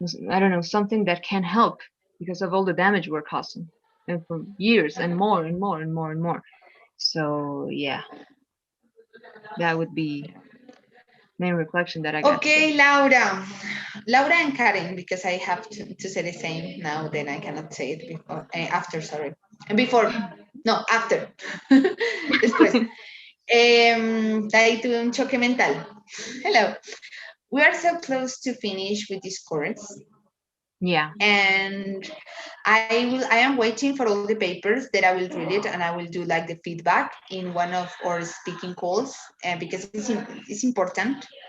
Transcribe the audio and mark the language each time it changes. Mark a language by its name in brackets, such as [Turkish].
[English] I don't know, something that can help because of all the damage we're causing, and for years and more and more and more and more. So yeah, that would be main reflection that I got today. Okay, Laura. Laura and Karen, because I have to say the same now, then I cannot say it before, after, sorry. And before, no, after. [Spanish] Después. Ahí tuve un choque mental. [English] Hello. We are so close to finish with this course. Yeah. And I am waiting for all the papers that I will read it and I will do like the feedback in one of our speaking calls because it's important.